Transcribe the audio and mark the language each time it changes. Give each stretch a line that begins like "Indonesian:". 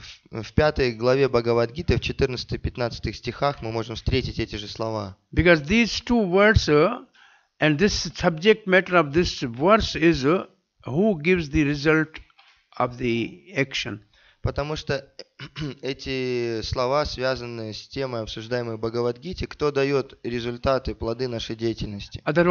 Russian: В 5 главе Бхагавад-гиты, в 14-15 стихах мы можем встретить эти же слова.
English: Because these two words and this subject matter of this verse is who gives the result of the action.
Russian: Потому что эти слова связаны с темой, обсуждаемой в Бхагавад-гите, кто дает результаты, плоды нашей деятельности.